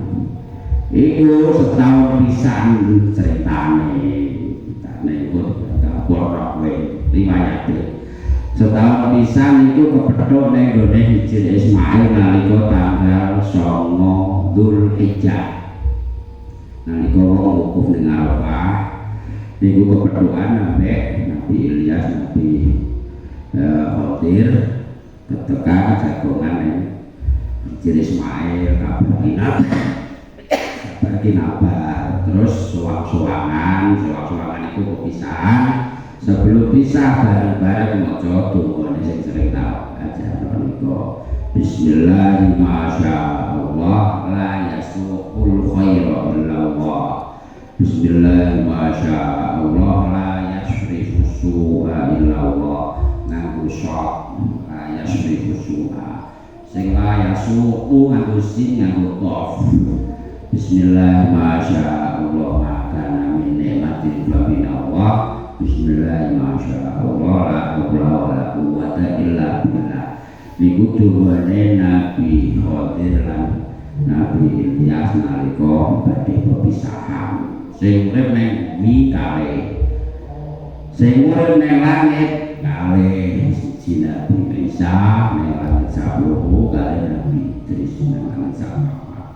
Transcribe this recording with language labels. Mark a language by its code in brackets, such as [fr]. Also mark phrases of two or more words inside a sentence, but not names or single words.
[jv] iku setahun pisan ceritane iku borok riwayate setahun pisan iku kepethuk ning gone Hijri Ismail nalika tanggal 9 Dzulhijjah nalika wong wukuf ning Arafah niku kepethukan ambek Nabi Ilyas Nabi Khadir ketika jagongan Hijri Ismail kabar kinabar terus suwang-suwangan itu kepisahan sebelum pisah bareng-bareng maca donga sing sering tak ajaran niku [ar] بسم الله ما شاء الله لا يسوق الخير إلا الله بسم الله ما شاء الله لا يصرف السوء إلا الله [jv] nganggo syok [ar] لا يصرف السوء sing لا يسوق nganggo [jv] sin nganggo qaf [ar] بسم الله ما شاء الله ما كان من نعمة من الله بسم الله ما شاء الله لا حول ولا قوة إلا بالله [jv] niku tuwane Nabi Khadir lan Nabi Ilyas nalika badhe pepisahan sing urip ning bumi kalih sing urip ning langit kalih siji Nabi Isa ning langit sabloho kali Nabi Idris ning langit sabloho.